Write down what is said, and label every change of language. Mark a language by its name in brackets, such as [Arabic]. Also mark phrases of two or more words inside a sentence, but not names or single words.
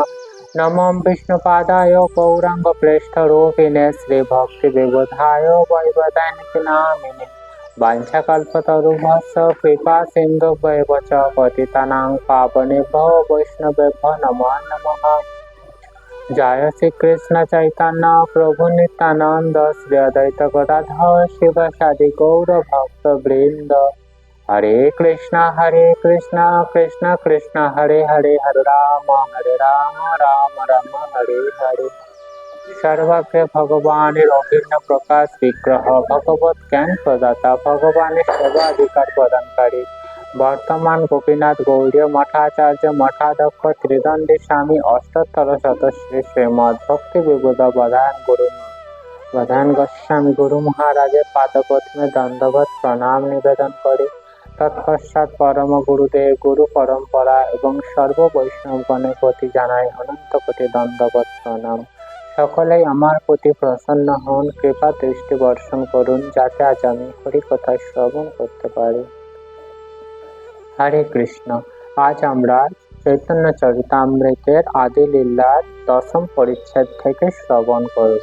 [Sanskrit] नमो विष्णुपादाय गौराङ्गप्रेष्ठरूपिणे श्रीभक्तिविबुधाय वैवदैनिकनामिने वाञ्छाकल्पतरुभ्यश्च कृपासिन्धुभ्येव च पतितानां पावनेभ्यो वैष्णवेभ्यो नमो नमः। जय श्री कृष्ण चैतन्य प्रभु नित्यानंद श्री अद्वैत गदाधर शिवसादि गौर भक्त वृंद। हरे कृष्णा कृष्णा कृष्णा हरे हरे हरे राम राम राम हरे हरे। [Bangla] সর্বজ্ঞ ভগবান রবীন্দ্র প্রকাশ বিগ্রহ ভগবত জ্ঞান প্রদাতা ভগবান সেবাধিকার প্রদানকারী বর্তমান গোপীনাথ গৌড়ীয় মঠাচার্য মঠাধ্যক্ষ ত্রিদণ্ডী স্বামী অষ্টোত্তর শতশ্রী শ্রীমদ ভক্তি বিবুধ বধান গোস্বামী গুরু মহারাজের পাদপদ্মে দণ্ডবত প্রণাম নিবেদন করি তৎপশ্চাৎ পরম গুরুদেব গুরু পরম্পরা এবং সর্ব বৈষ্ণবগণের প্রতি জানাই অনন্ত কোটি দণ্ডবত প্রণাম। सकलेই আমার প্রতি প্রসন্ন হন, কৃপা দৃষ্টি বর্ষণ করুন যাতে আজ আমি হরি কথা শ্রবণ করতে পারি। হরে কৃষ্ণ। আজ আমরা চৈতন্য চরিতামৃতের আদি লীলার দশম পরিচ্ছেদ থেকে শ্রবণ করব।